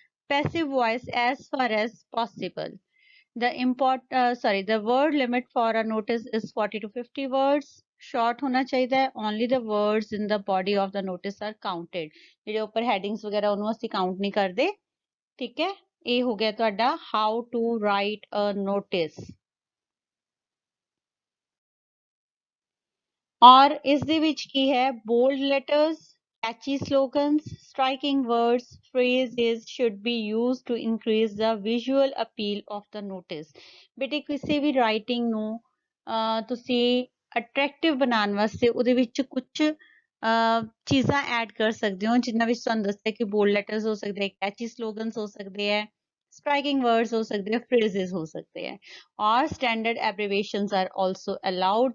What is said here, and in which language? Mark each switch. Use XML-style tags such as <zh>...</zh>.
<en>passive voice as far as possible the word limit for a notice is 40 to 50 words short</en> <pa>ਹੋਣਾ ਚਾਹੀਦਾ ਹੈ</pa> <en>only the words in the body of the notice are counted</en> <pa>ਜਿਹੜੇ ਉੱਪਰ headings ਵਗੈਰਾ ਉਹਨੂੰ ਅਸੀਂ count ਨਹੀਂ ਕਰਦੇ ਠੀਕ ਹੈ ਇਹ ਹੋ ਗਿਆ ਤੁਹਾਡਾ</pa> <en>how to write a notice</en> <pa>ਔਰ ਇਸ ਦੇ ਵਿੱਚ ਕੀ ਹੈ</pa> <en>bold letters Catchy slogans, striking words, phrases should be used to increase the visual appeal of the notice.</en> <pa>ਬੇਟੇ ਕਿਸੇ ਵੀ ਰਾਈਟਿੰਗ ਨੂੰ ਤੁਸੀਂ ਅਟਰੈਕਟਿਵ ਬਣਾਉਣ ਵਾਸਤੇ ਉਹਦੇ ਵਿੱਚ ਕੁਝ ਚੀਜ਼ਾਂ ਐਡ ਕਰ ਸਕਦੇ ਹੋ, ਜਿਨ੍ਹਾਂ ਵਿੱਚ ਤੁਹਾਨੂੰ ਦੱਸਿਆ ਕਿ ਬੋਲਡ ਲੈਟਰਸ ਹੋ ਸਕਦੇ ਹੈ, ਕੈਚੀ ਸਲੋਗਨਸ ਹੋ ਸਕਦੇ ਹੈ, striking words ਹੋ ਸਕਦੇ ਹੈ, phrases ਹੋ ਸਕਦੇ ਹੈ, ਔਰ</pa> <en>standard abbreviations are also allowed.</en>